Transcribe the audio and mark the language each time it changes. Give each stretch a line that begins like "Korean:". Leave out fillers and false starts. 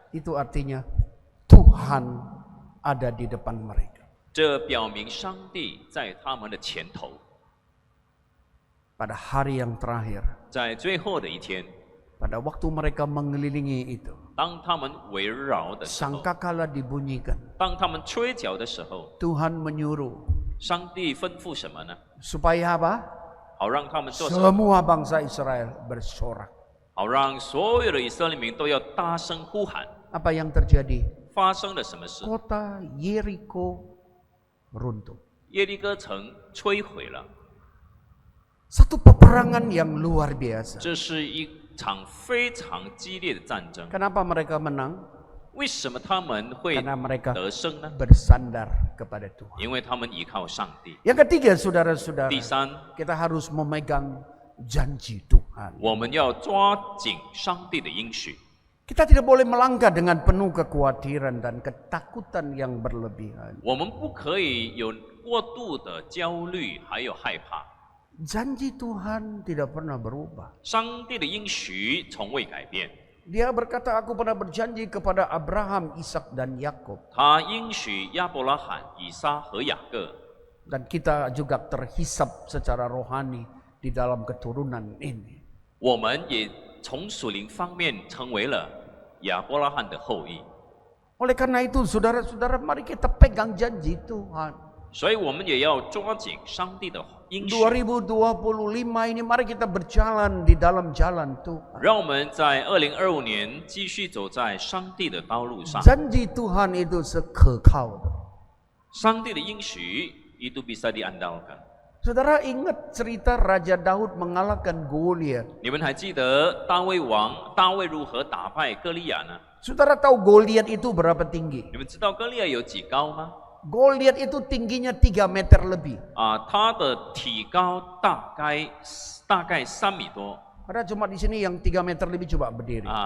Indonesian: Itu artinya Tuhan ada di depan mereka.
Chinese: 这表明上帝在他们的前头。
Indonesian: Pada hari yang terakhir,
Chinese: 在最后的一天，
Indonesian: pada waktu mereka mengelilingi itu,
Chinese: 当他们围绕的时候，
Indonesian: sangkakala dibunyikan.
Chinese: 当他们吹角的时候，
Indonesian: Tuhan menyuruh
Chinese: 上帝吩咐什么呢？
Indonesian: supaya apa?
Chinese: 好让他们做什么？
Indonesian: Semua bangsa Israel bersorak.
Chinese: 好让所有的以色列民都要大声呼喊。
Indonesian: Apa yang terjadi?
Chinese: 发生了什么事？
Indonesian: Kota Yeriko runtuh.
Chinese: 耶利哥城摧毁了。
Indonesian: Satu peperangan yang luar biasa.
Chinese: 这是一场非常激烈的战争。
Indonesian: Kenapa mereka menang?
Chinese: 为什么他们会
Indonesian: Karena mereka
Chinese: 得胜呢？
Indonesian: bersandar kepada Tuhan.
Chinese: 因为他们依靠上帝。
Indonesian: Yang ketiga, saudara-saudara,
Chinese: 第三，
Indonesian: kita harus memegang janji Tuhan.
Chinese: 我们要抓紧上帝的应许。
Indonesian: Kita tidak boleh melangkah dengan penuh kekhawatiran dan ketakutan yang berlebihan.
Chinese: 我们不可以有过度的焦虑，还有害怕。
Indonesian: Janji Tuhan tidak pernah berubah.
Chinese: 上帝的应许从未改变。
Indonesian: Dia berkata, aku pernah berjanji kepada Abraham, Ishak dan Yakub.
Chinese: 他应许亚伯拉罕、以撒和雅各，
Indonesian: Dan kita juga terhisap secara rohani di dalam keturunan ini.
Chinese: 我们也从属灵方面成为了亚伯拉罕的后裔。
Indonesian: Oleh karena itu, saudara-saudara, mari kita pegang janji Tuhan.
Chinese: 所以我们也要抓紧上帝的应许，
Indonesian: 2025 ini mari kita berjalan di dalam jalan Tuhan.
Chinese: 让我们在2025年继续走在上帝的道路上。
Indonesian: Janji Tuhan itu kekal.
Chinese: 上帝的应许
Indonesian: itu bisa diandalkan。 Saudara ingat cerita Raja Daud mengalahkan Goliat.
Chinese: 你们还记得大卫如何打败歌利亚呢？
Indonesian: Saudara tahu Goliat itu berapa tinggi?
Chinese: 你们知道歌利亚有几高吗？
Indonesian: Goliat itu tingginya 3 meter lebih.
Chinese: 他的体高大概3米多。
Indonesian: Ada cuma di sini yang 3 meter lebih, coba berdiri.